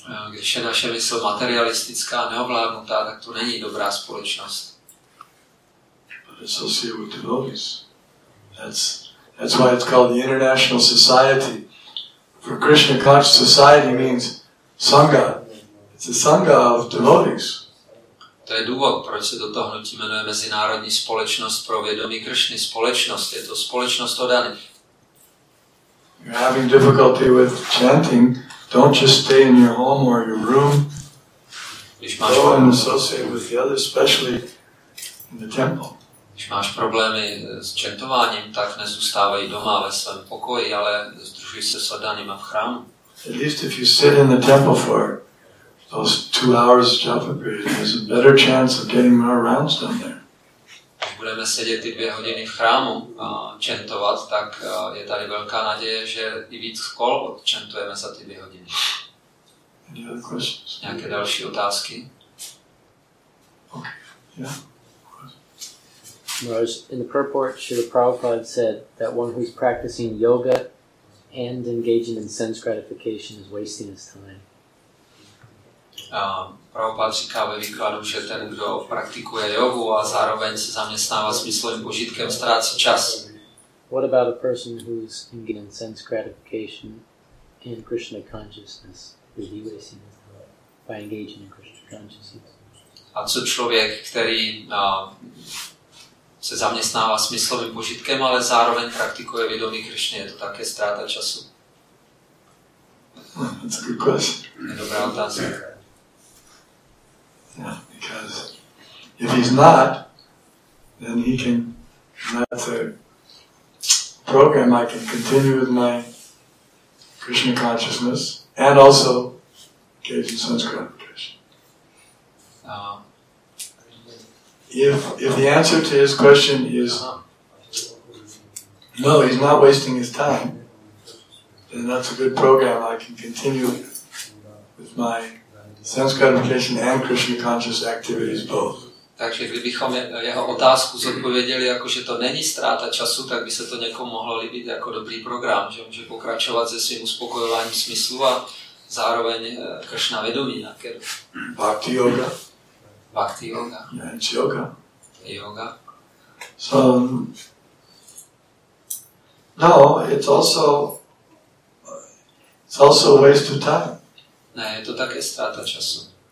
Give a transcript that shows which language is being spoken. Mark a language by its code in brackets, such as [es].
[cs] Když je naše mysl materialistická, neovládnutá, tak to není dobrá společnost. [en] But associate with devotees. That's why it's called the International Society. For Krishna Conscious Society means Sangha. It's a Sangha of devotees. [cs] To je důvod, proč se do toho hnutí jmenuje Mezinárodní společnost pro vědomí Krishny. Společnost, je to společnost oddaných. [en] You're having difficulty with chanting, don't just stay in your home or your room. Go and associate with the others, especially in the temple. [cs] Když máš problémy s chantováním, tak nezůstávají doma ve svém pokoji, ale sdružuj se s oddanýma v chrámu. [en] At least if you sit in the temple for those 2 hours japa period, there's a better chance of getting more rounds done there. [cs] Když budeme sedět ty 2 hodiny v chrámu a chantovat, tak je tady velká naděje, že i víc kol odchantujeme za ty 2 hodiny. [en] Any other questions? [cs] Nějaké další otázky? [en] Okay. Yeah. In the purport, Srila Prabhupada said that one who's practicing yoga and engaging in sense gratification is wasting his time. [cs] Prabhupada říká ve výkladu, že ten, kdo praktikuje jogu a zároveň se zaměstnává smyslovým požitkem, ztrácí čas. [en] What about a person who's engaging in sense gratification and Krishna consciousness? Is he wasting his time by engaging in Krishna consciousness? [cs] A co člověk, který se zaměstnává smyslovým požitkem, ale zároveň praktikuje vědomí Krishny, je to také ztráta času? [en] That's a good question. [cs] Je dobrá otázka. [en] Yeah, because if he's not, then he can, that's a program I can continue with my Krishna consciousness and also engage in sense gratification. If the answer to his question is no, he's not wasting his time, then that's a good program. I can continue with my sense gratification and Krishna conscious activities both. [cs] Takže kdybychom jeho otázku zodpověděli jako, že to není ztráta času, tak by se to někomu mohlo líbit jako dobrý program, že může pokračovat se svým uspokojováním smyslu a zároveň Krishna vědomí nějaké. [en] Bhakti yoga. Bhakti yoga. Yeah, it's yoga. Yoga. So No, it's also a waste of time. [cs] Ne, je to také ztráta času.